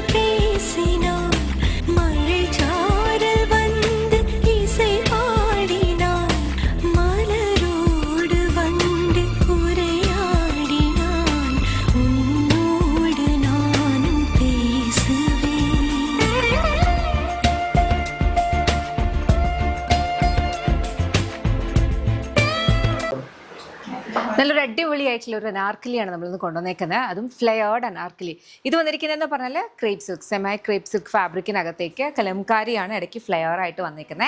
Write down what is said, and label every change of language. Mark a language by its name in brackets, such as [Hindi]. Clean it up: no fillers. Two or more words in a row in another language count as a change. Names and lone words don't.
[Tamil] பேசினான், மழைச்சாரல் வந்து இசை பாடினான், மலரோடு வண்டு உரையாடினான், உன்னோடு நானும் பேசுவேன். [Malayalam] നല്ലൊരു അടിപൊളിയായിട്ടുള്ള ഒരു അനാർക്കലിയാണ് നമ്മളിന്ന് കൊണ്ടുവന്നേക്കുന്നത്. അതും ഫ്ലെയേർഡ് അനാർക്കലി. ഇത് വന്നിരിക്കുന്നതെന്ന് പറഞ്ഞാൽ [English] crepe silk, semi crepe silk [Malayalam] ഫാബ്രിക്കിനകത്തേക്ക് കലംകാരിയാണ് ഇടയ്ക്ക് ഫ്ലെയർ ആയിട്ട് വന്നിരിക്കുന്നത്.